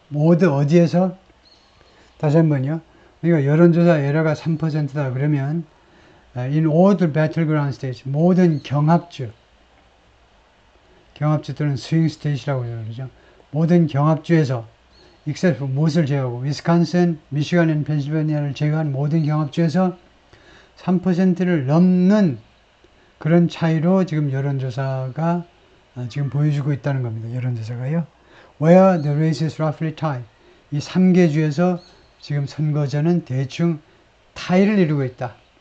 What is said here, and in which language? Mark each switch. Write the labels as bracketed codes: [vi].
[ko] 모두 어디에서? 다시 한번요. 그러니까 여론조사 에러가 3%다 그러면 [en] in all the battleground states, [ko] 모든 경합주 또는 스윙 스테이트라고 그러죠. 모든 경합주에서 except 무엇을 제외하고 위스콘신, 미시간, 펜실베니아를 제외한 모든 경합주에서 3%를 넘는 그런 차이로 지금 여론조사가 지금 보여주고 있다는 겁니다. 여론조사가요. [en] Where the race is roughly tied. [ko] 이 3개 주에서 지금 선거전은 대충 타이를 이루고 있다.